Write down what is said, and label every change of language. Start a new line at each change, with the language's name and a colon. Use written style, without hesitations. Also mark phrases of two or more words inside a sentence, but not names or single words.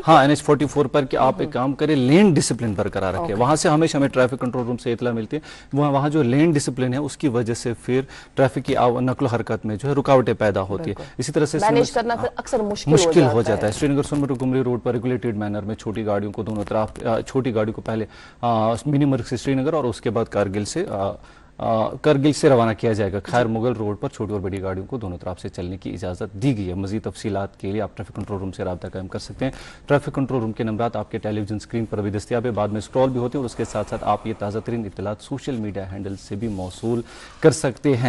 Urdu: ہاں NH 44 پر کہ آپ ایک کام کریں
English: lane discipline
Urdu: برقرار رکھیں. وہاں سے ہمیشہ ہمیں
English: traffic control room
Urdu: سے اطلاع ملتی ہے وہاں جو
English: lane discipline
Urdu: ہے اس کی وجہ سے پھر ٹریفک کی نقل و حرکت میں جو ہے رکاوٹیں پیدا ہوتی ہے. اسی طرح سے مینیج کرنا پھر اکثر مشکل ہو جاتا ہے. سری نگر سونمرگ گمری روڈ پر
English: regulated manner
Urdu: میں چھوٹی گاڑیوں کو دونوں طرف چھوٹی گاڑیوں کو پہلے منی مرگ سے سری نگر اور اس کے بعد کرگل سے روانہ کیا جائے گا. خیر مغل روڈ پر چھوٹی اور بڑی گاڑیوں کو دونوں طرف سے چلنے کی اجازت دی گئی ہے. مزید تفصیلات کے لیے آپ
English: traffic control room
Urdu: سے رابطہ قائم کر سکتے ہیں.
English: traffic control room
Urdu: کے نمبرات آپ کے
English: television screen
Urdu: پر بھی دستیاب ہے بعد میں اسکرول بھی ہوتے ہیں اور اس کے ساتھ ساتھ آپ یہ تازہ ترین اطلاعات
English: social media handle
Urdu: سے بھی موصول کر سکتے ہیں.